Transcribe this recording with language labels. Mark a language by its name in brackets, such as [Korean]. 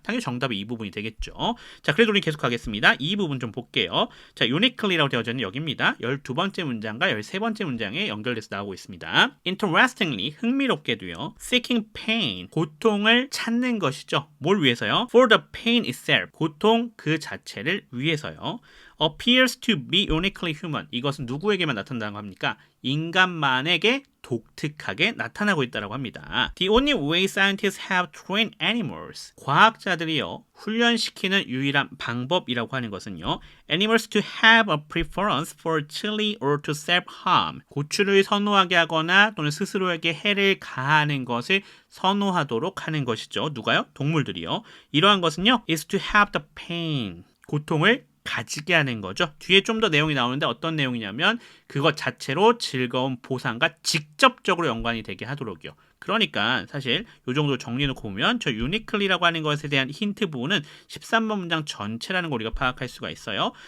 [Korean] 당연히 정답이 이 부분이 되겠죠. 자, 그래도 우리 계속 가겠습니다. 이 부분 좀 볼게요. 자, uniquely라고 되어져 있는 여기입니다. 12번째 문장과 13번째 문장에 연결돼서 나오고 있습니다. [English] Interestingly, [Korean] 흥미롭게도요. [English] Seeking pain, [Korean] 고통을 찾는 것이죠. 뭘 위해서요? [English] For the pain itself, [Korean] 고통 그 자체를 위해서요. [English] appears to be uniquely human. [Korean] 이것은 누구에게만 나타난다고 합니까? 인간만에게 독특하게 나타나고 있다고 합니다. [English] The only way scientists have trained animals. [Korean] 과학자들이요, 훈련시키는 유일한 방법이라고 하는 것은요, [English] animals to have a preference for chili or to self-harm. [Korean] 고추를 선호하게 하거나 또는 스스로에게 해를 가하는 것을 선호하도록 하는 것이죠. 누가요? 동물들이요. 이러한 것은요, [English] is to have the pain. [Korean] 고통을 가지게 하는 거죠. 뒤에 좀 더 내용이 나오는데 어떤 내용이냐면 그것 자체로 즐거운 보상과 직접적으로 연관이 되게 하도록요. 그러니까 사실 이 정도 정리해놓고 보면 저 uniquely라고 하는 것에 대한 힌트 부분은 13번 문장 전체라는 걸 우리가 파악할 수가 있어요.